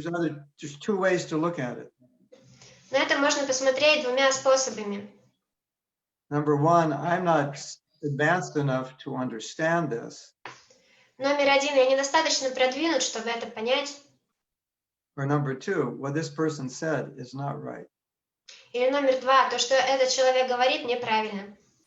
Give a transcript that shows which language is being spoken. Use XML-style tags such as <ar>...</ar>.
<en>there's two ways to look at it.</en> <ru>На это можно посмотреть двумя способами.</ru> <en>Number one, I'm not advanced enough to understand this.</en> <ru>Номер один, я недостаточно продвинут, чтобы это понять.</ru> <en>Or number two, what this person said is not right.</en> <ru>Или номер два, то, что этот человек говорит, неправильно.</ru>